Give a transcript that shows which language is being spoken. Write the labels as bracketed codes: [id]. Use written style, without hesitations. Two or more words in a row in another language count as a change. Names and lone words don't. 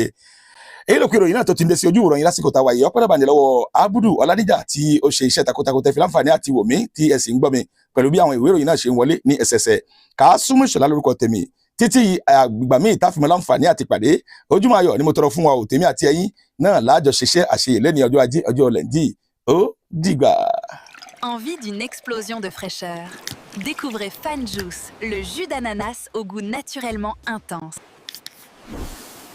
[yo] èyí ló kí ìròyìn náà tó ti ń dé sí ojú ìròyìn lásìkò táwa yìí ọpẹ́ dàbàjẹ́ lọ́wọ́ Abudu Ọládíjà tí ó ṣe iṣẹ́ takuntakun tẹ́ fi láǹfààní àti wò mí tí ẹ sì ń gbọ́ mi pẹ̀lú bí àwọn ìwé ìròyìn náà ṣe ń wọlé ní ẹsẹsẹ. Kàásùmù Ìṣọ̀lá lórúkọ tèmi títí àgbà míì táfìmọ́ láǹfààní àti pàdé ojúmọ́ ayọ̀ ni mo tọrọ fún wa ò tèmi àti ẹ̀yin náà láàjọ ṣiṣẹ́ àṣeyẹ lẹ́ni ọjọ́ ajé ọjọ́ lẹ́ndì ó dìgbà. [fr] Envie d'une explosion de fraîcheur? Découvrez Fan Juice, le jus d'ananas au goût naturellement intense.